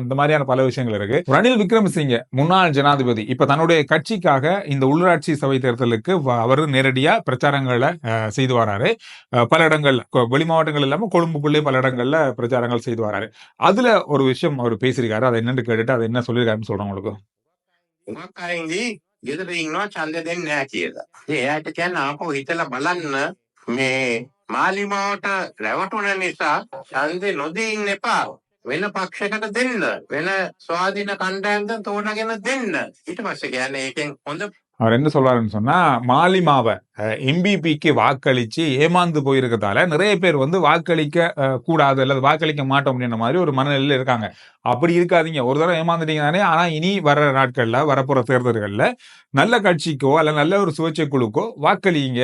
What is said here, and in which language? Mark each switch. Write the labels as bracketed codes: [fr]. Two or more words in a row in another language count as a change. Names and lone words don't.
[ta] இந்த மாதிரியான பல விஷயங்கள் இருக்கு. ரணில் விக்ரமசிங்கே முன்னாள் ஜனாதிபதி இப்ப தன்னுடைய கட்சிக்காக இந்த உள்ளாட்சி சபை தேர்தலுக்கு அவர் நேரடியா பிரச்சாரங்களை செய்து வராரு. பல இடங்கள்ல வெளி மாவட்டங்கள் இல்லாம கொழும்புக்குள்ளே பல இடங்கள்ல பிரச்சாரங்கள் செய்து வராரு. அதுல ஒரு விஷயம் அவர் பேசியிருக்காரு. அதை என்னன்னு கேட்டுட்டு அதை என்ன சொல்லியிருக்காருன்னு சொல்றேன் உங்களுக்கு. [si] ගෙදර ඉන්නවා ඡන්ද දෙන්නේ නැහැ කියලා. ඉතින් එයාට කියන්න ආපහු හිතලා බලන්න මේ මාලිමාවට රැවටුණ නිසා ඡන්දේ නොදී ඉන්න එපා. වෙන පක්ෂයකට දෙන්න. වෙන ස්වාධීන කණ්ඩායමෙන් තෝරාගෙන දෙන්න. ඊට පස්සේ කියන්නේ ඒකෙන් හොඳ [ta] அவர் என்ன சொல்றாருன்னு சொன்னா, மாலிமாவை எம்பிபிக்கு வாக்களிச்சு ஏமாந்து போயிருக்கிறதால நிறைய பேர் வாக்களிக்க கூடாது அல்லது வாக்களிக்க மாட்டோம் அப்படின்ற மாதிரி ஒரு மனநிலையில் இருக்காங்க. அப்படி இருக்காதீங்க. ஒரு தடவை ஏமாந்துட்டீங்க தானே. ஆனா இனி வர நாட்கள்ல வரப்போற தேர்தல்கள்ல நல்ல கட்சிக்கோ அல்ல நல்ல ஒரு சுயேட்சை குழுக்கோ வாக்களிங்க.